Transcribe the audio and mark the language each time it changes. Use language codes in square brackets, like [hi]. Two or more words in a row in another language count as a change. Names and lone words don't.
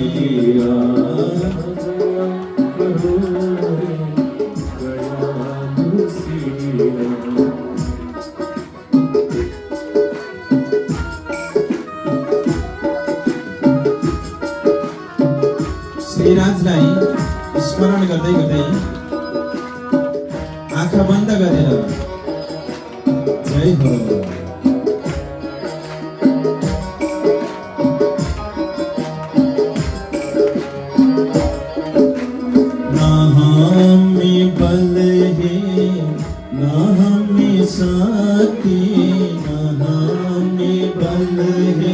[hi] सिया दया करो हे दयालु सिया। [ne] श्रीराजलाई स्मरण गर्दै गर्दै आँखा बन्द गरेर जय हो। [hi] ना हमें बल है ना हमें शक्ति, ना हमें बल है